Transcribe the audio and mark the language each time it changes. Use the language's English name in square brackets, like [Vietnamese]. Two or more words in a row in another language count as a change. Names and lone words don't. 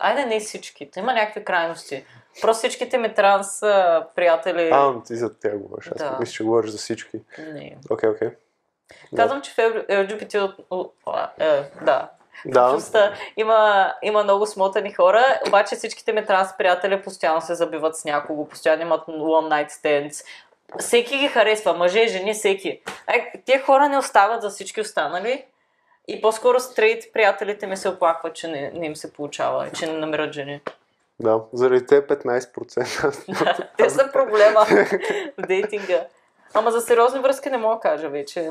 [Bulgarian] Айде не всички, има някакви крайности. Просто всичките ми транс приятели... Ти за тях говориш. Аз мисля, че говориш за всички. Не. Окей. Казвам, че в LGBT... Има много смотани хора, обаче всичките ми транс приятели постоянно се забиват с някого, постоянно имат [English] one night stands. [Bulgarian] Всеки ги харесва, мъже, жени, всеки. Тия хора не остават за всички останали и по-скоро стрейт приятелите ми се оплакват, че не им се получава, че не намират жени. Да, заради те 15%. Те са проблема в дейтинга. Ама за сериозни връзки не мога да кажа вече.